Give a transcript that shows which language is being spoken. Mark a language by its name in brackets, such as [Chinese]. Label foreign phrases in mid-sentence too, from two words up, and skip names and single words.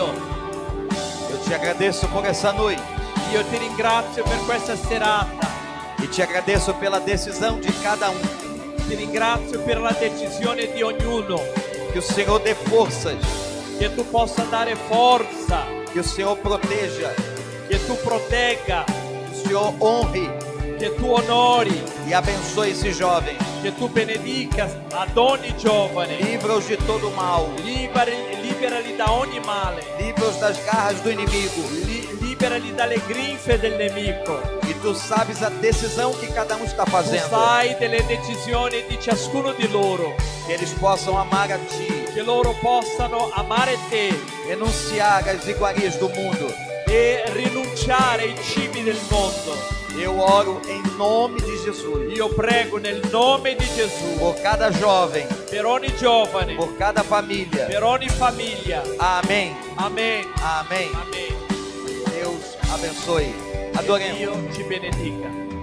[Portuguese] eu te agradeço por essa noite. [Italian] io ti ringrazio per questa serata. [Portuguese] E te agradeço pela decisão de cada um. [Italian] Ti ringrazio per la decisione di ognuno. [Portuguese] Que o Senhor dê forças. [Italian] Che tu possa dare forza, [Portuguese] Que o Senhor proteja. [Italian] che tu protegga, [Portuguese] Que o Senhor honre [Italian] che tu onori, [Portuguese] e abençoe esses jovens. [Italian] che tu benedica ad ogni giovane. [Portuguese] Livra-os de todo mal. [Italian] Liberali da ogni male. [Portuguese] Livra-os das garras do inimigo. [Italian] Liberali dalle grinfie del nemico. [Portuguese] E tu sabes a decisão que cada um está [Italian] Tu [Portuguese] fazendo. [Italian] sai delle decisioni di ciascuno di loro. [Portuguese] Que eles possam amar a ti. [Italian] Che loro possano amare te [Portuguese] Renunciar às iguarias do mundo. [Italian] e rinunciare ai cibi del mondo. [Portuguese] Eu oro em nome de Jesus. [Italian] Io prego nel nome di Gesù [Portuguese] Por cada jovem. [Italian] per ogni giovane, [Portuguese] Por cada família. [Italian] per ogni famiglia. [Portuguese] Amém. [Italian] Amen. [Portuguese] Amém. [Italian] Amen. [Portuguese] Deus abençoe. [Italian] Che [Portuguese] Adoremos. [Italian] Dio ci benedica.